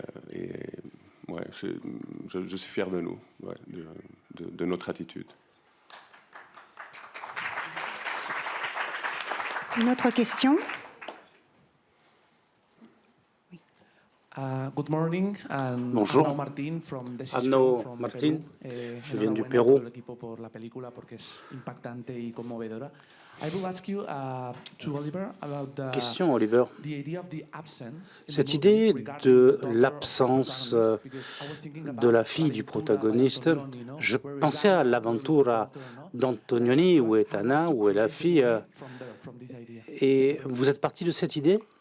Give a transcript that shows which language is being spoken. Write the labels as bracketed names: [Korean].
[French] Et ouais, je suis fier de nous, ouais, de notre attitude. Une autre question? [English] Good morning. [French] Bonjour. Arnaud Martin, je viens du Pérou. [Spanish] Por la película porque es impactante y conmovedora. [English] I will ask you to Oliver about Question, Oliver. the idea of the absence. [French] Cette idée de l'absence de la fille du protagoniste, je pensais à l'Aventura d'Antonioni, où est Anna, où est la fille. Et vous êtes parti de cette idée?